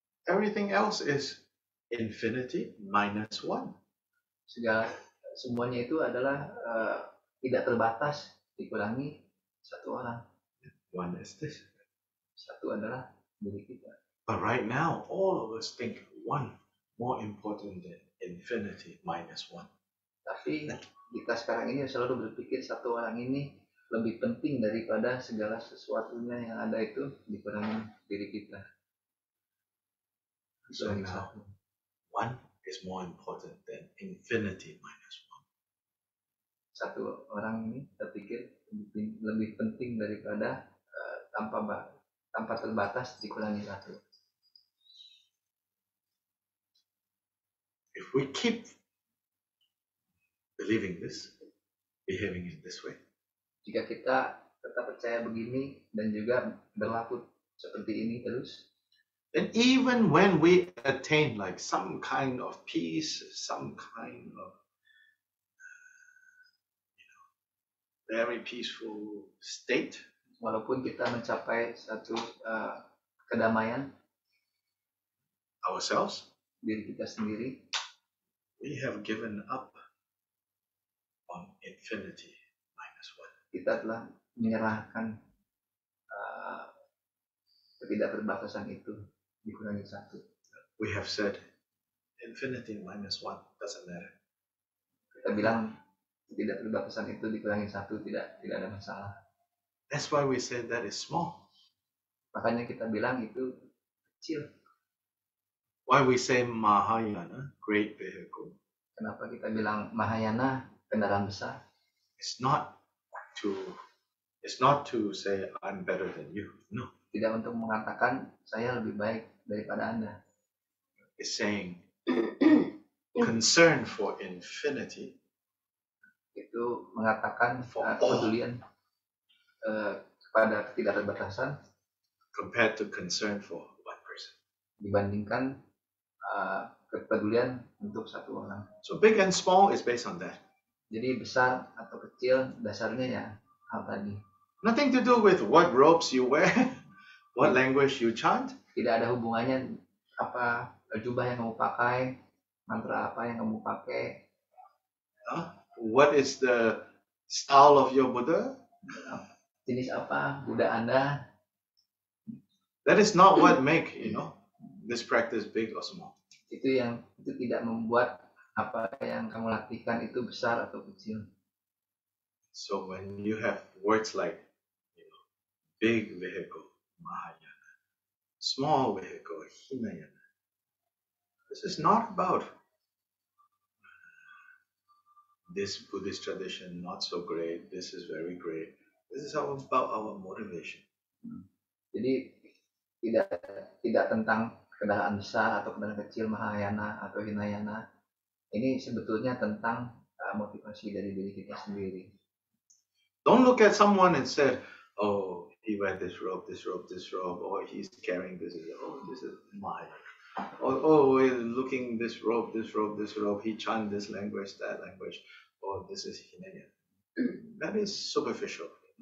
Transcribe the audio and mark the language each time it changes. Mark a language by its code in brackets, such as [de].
[en] Everything else is infinity minus one. [id] Semuanya itu adalah tidak terbatas dikurangi satu orang. [en] One is this. [id] Satu adalah diri kita. [en] But right now, all of us think one more important than infinity minus one. [id] Tapi kita sekarang ini selalu berpikir satu orang ini lebih penting daripada segala sesuatunya yang ada itu dikurangi diri kita. [en] So now, one is more important than infinity minus one. [id] Satu orang ini terpikir lebih penting daripada tanpa terbatas dikurangi satu. [en] If we keep believing this, behaving in this way, [id] jika kita tetap percaya begini dan juga berlaku seperti ini terus, [en] then even when we attain like some kind of peace, some kind of very peaceful state, [id] walaupun kita mencapai satu kedamaian [en] ourselves, [id] diri kita sendiri, [en] we have given up on infinity minus one. [id] Kita telah menyerahkan ketidakterbatasan itu dikurangi satu. [en] We have said infinity minus one doesn't matter. [id] Kita bilang ketidakterbatasan itu dikurangi satu tidak ada masalah. [en] That's why we say that is small. [id] Makanya kita bilang itu kecil. [en] Why we say Mahayana, great vehicle. [id] Kenapa kita bilang Mahayana, kendaraan besar? [en] It's not to say I'm better than you. No. [id] Tidak untuk mengatakan saya lebih baik daripada Anda. [en] It's saying concern for infinity. [id] Itu mengatakan [en] For [id] kepedulian kepada ketidakterbatasan [en] compared to concern for one person. [id] Dibandingkan kepedulian untuk satu orang. [en] So big and small is based on that. [id] Jadi besar atau kecil dasarnya ya hal tadi. [en] Nothing to do with what robes you wear, what language you chant. [id] Tidak ada hubungannya apa jubah yang kamu pakai, mantra apa yang kamu pakai. [en] What is the style of your Buddha? [id] Jenis apa Buddha Anda? [en] That is not what make this practice big or small. [id] Itu tidak membuat apa yang kamu latihkan itu besar atau kecil. [en] So when you have words like big vehicle, Mahayana, small vehicle, Hinayana, this is not about this Buddhist tradition not so great, this is very great. This is about our motivation. [id] Jadi tidak tentang kendaraan besar atau kendaraan kecil, Mahayana atau Hinayana. Ini sebetulnya tentang motivasi dari diri kita sendiri. [en] Don't look at someone and say, oh, he wear this robe, or he's carrying this. Oh, this is Mahayana. Oh, looking this robe, he chant this language, that language. Oh, this is Hinayana. That is superficial.